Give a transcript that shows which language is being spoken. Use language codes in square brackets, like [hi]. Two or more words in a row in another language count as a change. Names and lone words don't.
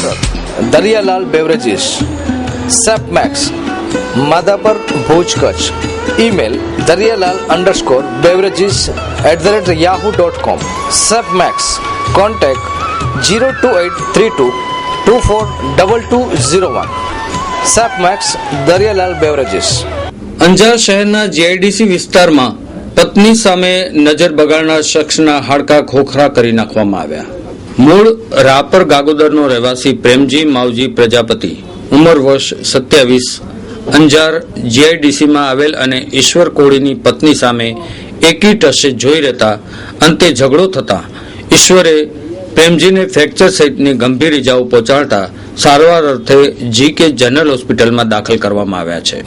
[gu] દરિયાલાલ બેવરેજીસ. સેફ મેક્સ માધાપર, ભુજ, કચ્છ. [en] email daryalal_beverages@yahoo.com. Sapmax contact 02832 242201. Sapmax Daryalal Beverages. [gu] અંજાર શહેરના જીઆઈડીસી વિસ્તારમાં પત્ની સામે નજર બગાડનાર શખ્સના હાડકા ખોખરા કરી નાખવામાં આવ્યા. મૂળ રાપર ગાગોદરનો રહેવાસી પ્રેમજી માવજી પ્રજાપતિ, ઉંમર વર્ષ 27, અંજાર જીઆઈડીસીમાં આવેલ અને ઈશ્વર કોળીની પત્ની સામે એકી ટસે જોઈ રહેતા અંતે ઝઘડો થતા ઈશ્વરે પ્રેમજીને ફ્રેક્ચર સહિતની ગંભીર ઇજાઓ પહોંચાડતા સારવાર અર્થે જીકે જનરલ હોસ્પિટલમાં દાખલ કરવામાં આવ્યા છે.